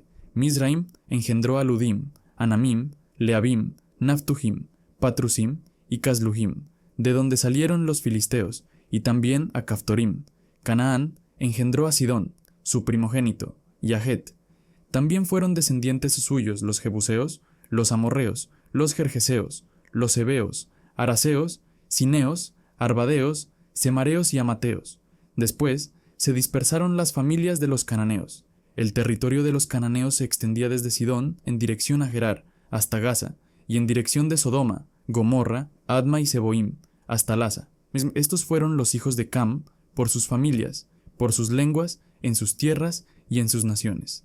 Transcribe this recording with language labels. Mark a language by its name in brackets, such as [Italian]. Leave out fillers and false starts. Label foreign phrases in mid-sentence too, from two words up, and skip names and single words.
[Spanish] Mizraim engendró a Ludim, Anamim, Leabim, Naftujim, Patrusim y Casluhim, de donde salieron los filisteos, y también a Caftorim. Canaán engendró a Sidón, su primogénito, y a Het. También fueron descendientes suyos los jebuseos, los amorreos, los gergeseos, los heveos, araseos, cineos, arbadeos, semareos y amateos. Después se dispersaron las familias de los cananeos. El territorio de los cananeos se extendía desde Sidón en dirección a Gerar, hasta Gaza, y en dirección de Sodoma, Gomorra, Adma y Seboim, hasta Lasa. Estos fueron los hijos de Cam, por sus familias, por sus lenguas, en sus tierras y en sus naciones.